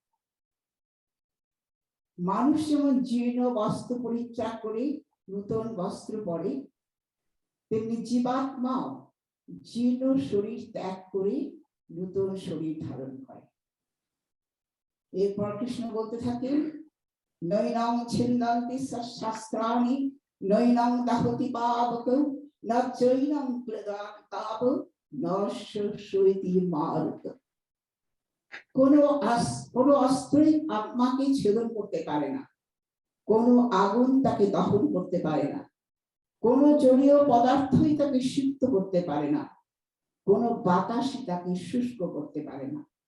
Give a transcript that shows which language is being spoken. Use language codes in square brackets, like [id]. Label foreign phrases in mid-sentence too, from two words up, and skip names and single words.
[bn] মানুষ যেমন জীর্ণ বস্ত্র পরিত্যাগ করে নূতন বস্ত্র পরে, তেমনি জীবাত্মাও জীর্ণ শরীর ত্যাগ করে নূতন শরীর ধারণ করে। এরপর কৃষ্ণ বলতে থাকেন, [sa] নৈনং ছিন্দন্তি শাস্ত্রাণি নৈনং দাহতি পাবক ন চৈনং ক্লেদাতি তাপ ন শৈতি মারুত। [bn] কোন অস্ত্রই আত্মাকে ছেদন করতে পারে না, কোন আগুন তাকে দহন করতে পারে না, কোন জলীয় পদার্থই তাকে সিক্ত করতে পারে না, কোন বাতাসই তাকে শুষ্ক করতে পারে না।